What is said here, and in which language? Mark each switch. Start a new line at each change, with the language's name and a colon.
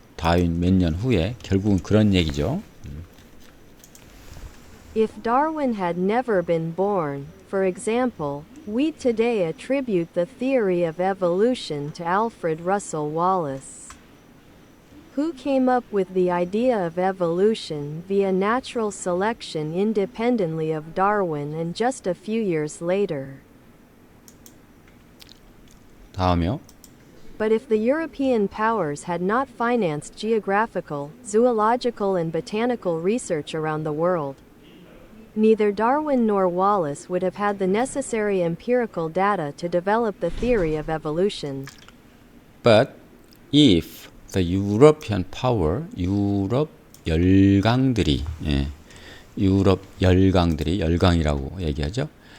Korean: 다윈 몇 년 후에 결국은 그런 얘기죠.
English: If Darwin had never been born, for example, we today attribute the theory of evolution to Alfred Russel Wallace, who came up with the idea of evolution via natural selection independently of Darwin and just a few years later.
Korean: 다음이요.
English: But if the European powers had not financed geographical, zoological and botanical research around the world, Neither Darwin nor Wallace would have had the necessary empirical data to develop the theory of evolution. But if the European power,
Korean: 유럽 열강들이, 유럽 열강들이, 열강이라고 얘기하죠.